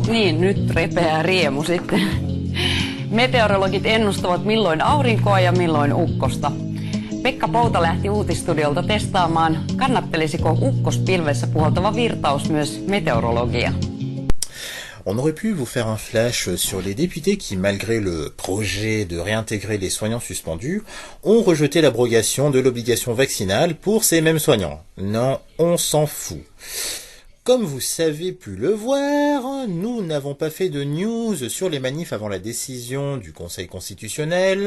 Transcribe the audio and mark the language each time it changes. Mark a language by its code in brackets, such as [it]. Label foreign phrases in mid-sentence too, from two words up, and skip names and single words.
[fi] Niin, nyt repeää riemu sitten. Meteorologit ennustavat milloin aurinkoa ja milloin ukkosta. Pekka Pouta lähti uutistudiolta testaamaan, kannattelisiko ukkospilvessä puhaltava virtaus myös meteorologia. [fr] On aurait pu vous faire un flash sur les députés qui, malgré le projet de réintégrer les soignants suspendus, ont rejeté l'abrogation de l'obligation vaccinale pour ces mêmes soignants. Non, on s'en fout. Comme vous savez pu le voir, nous n'avons pas fait de news sur les manifs avant la décision du Conseil constitutionnel.